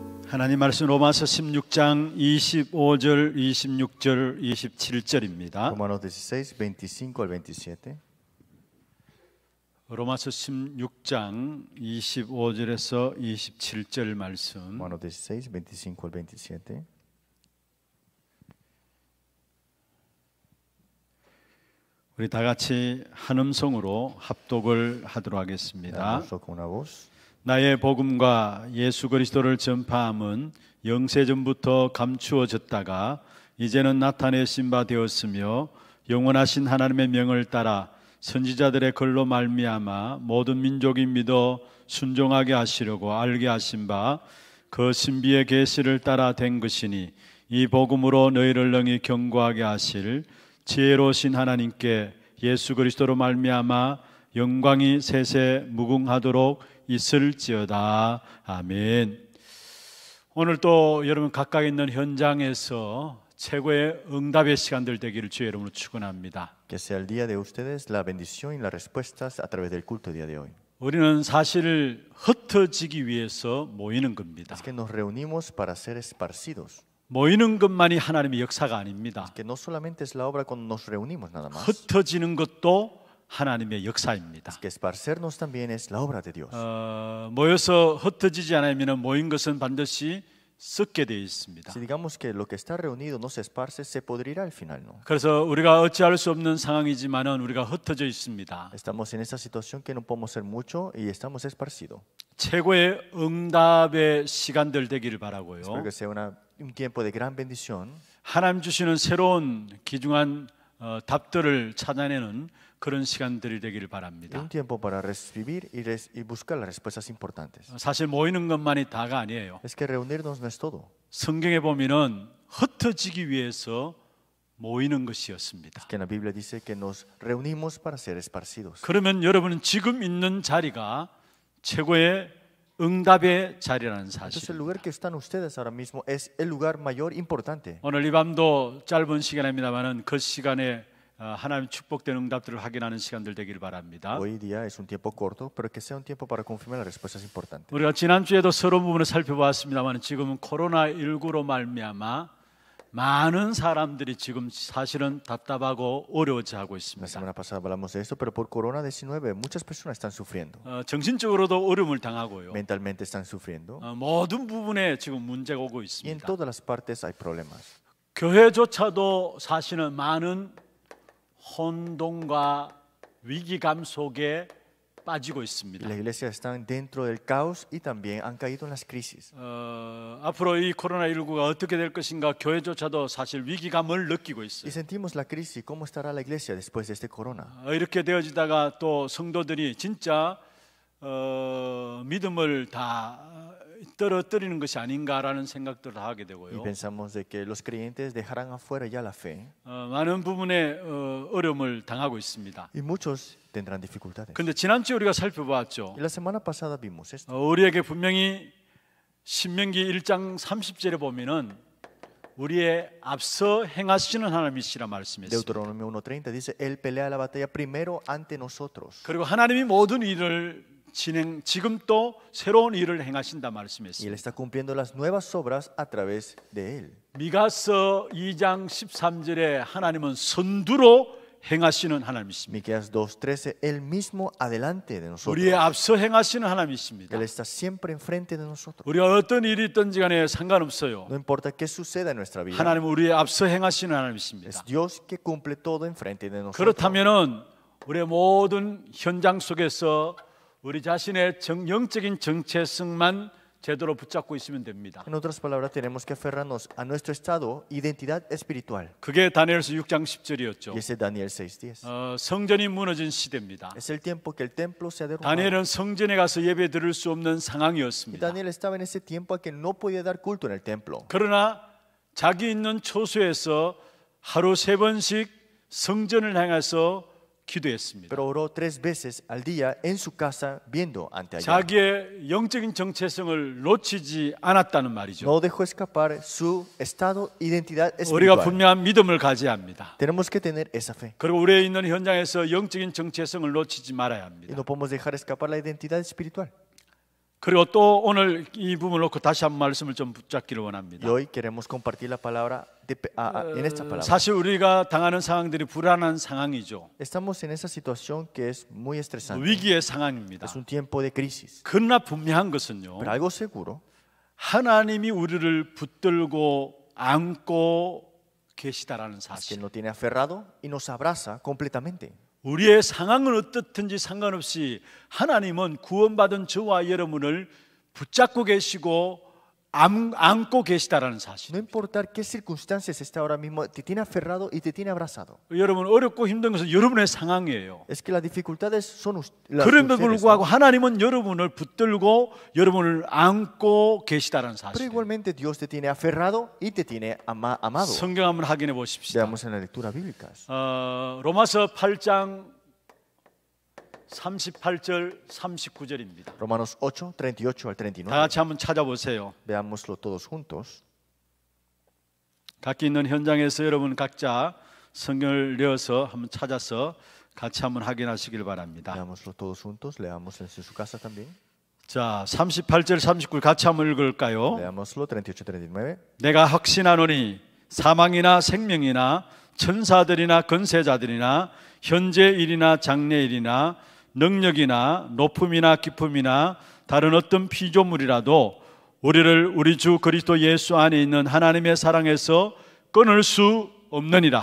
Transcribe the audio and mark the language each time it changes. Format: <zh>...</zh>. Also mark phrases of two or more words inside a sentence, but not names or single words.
<ko>하나님 말씀 로마서 16장 25절, 26절, 27절입니다.</ko> <es>Romanos 16, 25 al 27.</es> <ko>로마서 16장 25절에서 27절 말씀.</ko> <es>Romanos 16, 25 al 27.</es> <ko>우리 다 같이 한 음성으로 합독을 하도록 하겠습니다.</ko> <es>Con una voz.</es> <ko>나의 복음과 예수 그리스도를 전파함은 영세전부터 감추어졌다가 이제는 나타내신 바 되었으며 영원하신 하나님의 명을 따라 선지자들의 글로 말미암아 모든 민족이 믿어 순종하게 하시려고 알게 하신 바 그 신비의 계시를 따라 된 것이니 이 복음으로 너희를 능히 경고하게 하실 지혜로우신 하나님께 예수 그리스도로 말미암아 영광이 세세 무궁하도록 있을지어다. 아멘. 오늘 또 여러분 각각 있는 현장에서 최고의 응답의 시간들 되기를 주의 이름으로 축원합니다.</ko> <es>Que sea el día de ustedes la bendición y las respuestas a través del culto día de hoy.</es> <ko>우리는 사실 흩어지기 위해서 모이는 겁니다.</ko> <es>Es que nos reunimos para ser esparcidos.</es> <ko>모이는 것만이 하나님의 역사가 아닙니다.</ko> <es>Es que no solamente es la obra cuando nos reunimos nada más.</es> <ko>흩어지는 것도 하나님의 역사입니다.</ko> <es>Es que esparcernos también es la obra de Dios.</es> <ko>모여서 흩어지지 않으면 모인 것은 반드시 썩게 되어 있습니다.</ko> <es>Si digamos que lo que está reunido no se esparce, se podrirá al final, ¿no?</es> <ko>그래서 우리가 어찌할 수 없는 상황이지만은 우리가 흩어져 있습니다.</ko> <es>Estamos en esa situación que no podemos hacer mucho y estamos esparcidos.</es> <ko>최고의 응답의 시간들 되기를 바라고요.</ko> <es>Espero que sea un tiempo de gran bendición.</es> <ko>하나님 주시는 새로운 귀중한 답들을 찾아내는 그런 시간들이 되기를 바랍니다.</ko> <es>Un tiempo para recibir y buscar las respuestas importantes.</es> <ko>사실 모이는 것만이 다가 아니에요.</ko> <es>Es que reunirnos no es todo.</es> <ko>성경에 보면은 흩어지기 위해서 모이는 것이었습니다.</ko> <es>Es que en la Biblia dice que nos reunimos para ser esparcidos.</es> <ko>그러면 여러분은 지금 있는 자리가 최고의 응답의 자리라는</ko> <es>Entonces</es> <ko>사실.</ko> <es>el lugar que están ustedes ahora mismo es el lugar mayor importante.</es> <ko>오늘 이 밤도 짧은 시간입니다만은 그 시간에 하나님 축복된 응답들을 확인하는 시간들 되기를 바랍니다.</ko> <es>Hoy día es un tiempo corto, pero que sea un tiempo para confirmar las respuestas importantes.</es> <ko>우리가 지난주에도 서론 부분을 살펴보았습니다만 지금은 코로나19로 말미암아 많은 사람들이 지금 사실은 답답하고 어려워져하고</ko> <es>La</es> <ko>있습니다.</ko> <es>semana pasada hablamos de esto, pero por COVID-19 muchas personas están sufriendo.</es> <ko>정신적으로도 어려움을 당하고요.</ko> <es>Mentalmente están sufriendo.</es> <ko>모든 부분에 지금 문제가 오고</ko> <es>Y en</es> <ko>있습니다.</ko> <es>todas las partes hay problemas.</es> <ko>교회조차도 사실은 많은 혼돈과 위기감 속에 빠지고</ko> <es>Y</es> <ko>있습니다.</ko> <es>las iglesias están dentro del caos y también han caído en las crisis. 앞으로 이 코로나19가 어떻게 될 것인가 교회조차도 사실 위기감을 느끼고 Y 있어요. sentimos la crisis. ¿Cómo estará la iglesia después de este corona?</es> <ko>이렇게 되어지다가 또 성도들이 진짜 믿음을 다 떨어뜨리는 것이 아닌가라는 생각들을 하게</ko> <es>Y</es> <ko>되고요.</ko> <es>pensamos de que los creyentes dejarán afuera ya la fe.</es> <ko>많은 부분에 어려움을 당하고 있습니다.</ko> <es>Y muchos tendrán dificultades.</es> <ko>그런데 지난주에 우리가 살펴보았죠.</ko> <es>Y la semana pasada vimos esto.</es> <ko>우리에게 분명히 신명기 1장 30절에 보면은 우리의 앞서 행하시는 하나님이시라 말씀했습니다.</ko> <es>Deuteronomio 1:30 dice, Él pelea la batalla primero ante nosotros.</es> <ko>그리고 하나님이 모든 일을 지금 또 새로운 일을 행하신다</ko> <es>Y Él</es> <ko>말씀했습니다.</ko> <es>está cumpliendo las nuevas obras a través de Él.</es> <ko>미가서 2장 13절에 하나님은 선두로 행하시는 하나님이십니다.</ko> <es>Miqueas 2:13, Él mismo adelante de nosotros.</es> <ko>우리의 앞서 행하시는 하나님이십니다.</ko> <es>Él está siempre enfrente de nosotros.</es> <ko>우리가 어떤 일이 있든지 간에 상관없어요.</ko> <es>No importa qué suceda en nuestra vida.</es> <ko>하나님은 우리의 앞서 행하시는</ko> <es>Es</es> <ko>하나님이십니다.</ko> <es>Dios que cumple todo enfrente de nosotros.</es> <ko>그렇다면은 우리의 모든 현장 속에서 우리 자신의 영적인 정체성만 제대로 붙잡고 있으면 됩니다.</ko> <es>En otras palabras, tenemos que aferrarnos a nuestro estado, identidad espiritual.</es> <ko>그게 다니엘서 6장 10절이었죠.</ko> <es>Y ese es Daniel 6:10.</es> <ko>성전이 무너진 시대입니다.</ko> <es>Es el tiempo que el templo se ha derrumbado.</es> <ko>다니엘은 성전에 가서 예배 드릴 수 없는</ko> <es>Y</es> <ko>상황이었습니다.</ko> <es>Daniel estaba en ese tiempo a que no podía dar culto en el templo.</es> <ko>그러나 자기 있는 초소에서 하루 3번씩 성전을 향해서 기도했습니다.</ko> <es>Pero oró 3 veces al día en su casa viendo ante allá.</es> <ko>자기의 영적인 정체성을 놓치지 않았다는 말이죠.</ko> <es>No dejó escapar su estado, identidad</es> <ko>우리가</ko> <es>espiritual.</es> <ko>분명한 믿음을 가져야 합니다.</ko> <es>Tenemos que tener esa fe.</es> <ko>그리고 우리의 있는 현장에서 영적인 정체성을 놓치지 말아야</ko> <es>Y</es> <ko>합니다.</ko> <es>no podemos dejar escapar la identidad espiritual.</es> <ko>그리고 또 오늘 이 부분을 놓고 다시 한 말씀을 좀 붙잡기를</ko> <es>Y</es> <ko>원합니다.</ko> <es>hoy queremos compartir la palabra en esta palabra.</es> <ko>사실 우리가 당하는 상황들이 불안한 상황이죠.</ko> <es>Estamos en esa situación que es muy estresante.</es> <ko>위기의 상황입니다.</ko> <es>Es un tiempo de crisis.</es> <ko>그러나 분명한 것은요,</ko> <es>Pero algo seguro</es> <ko>하나님이 우리를 붙들고 안고 계시다라는</ko> <es>es que</es> <ko>사실.</ko> <es>Él nos tiene aferrado y nos abraza completamente.</es> <ko>우리의 상황은 어떻든지 상관없이 하나님은 구원받은 저와 여러분을 붙잡고 계시고 안고 계시다라는 사실.</ko> <es>No importa qué circunstancias está ahora mismo, te tiene aferrado y te tiene abrazado.</es> <ko>여러분 어렵고 힘든 것은 여러분의 상황이에요.</ko> <es>Es que las dificultades son las</es> <ko>그럼에도</ko> <es>ustedes,</es> <ko>불구하고</ko> <es>¿no?</es> <ko>하나님은 여러분을 붙들고 여러분을 안고 계시다는</ko> <es>Pero</es> <ko>사실.</ko> <es>igualmente Dios te tiene aferrado y te tiene amado.</es> <ko>성경 한번 확인해 보십시다.</ko> <es>Veamos en la lectura bíblica.</es> <ko>로마서 8장 38절 39절입니다.</ko> <es>Romanos 8, 38 al</es> <ko>다</ko> <es>39.</es> <ko>같이 한번 찾아보세요.</ko> <es>Veámoslo todos juntos.</es> <ko>각기 있는 현장에서 여러분 각자 성경을 내어서 한번 찾아서 같이 한번 확인하시길 바랍니다.</ko> <es>Veámoslo todos juntos. Leamos en su casa también.</es> <ko>자, 38절 39절 같이 한번 읽을까요?</ko> <es>Leámoslo 38, 39.</es> <ko>내가 확신하노니 사망이나 생명이나 천사들이나 권세자들이나 현재 일이나 장래 일이나 능력이나 높음이나 깊음이나 다른 어떤 피조물이라도 우리를 우리 주 그리스도 예수 안에 있는 하나님의 사랑에서 끊을 수 없느니라.</ko>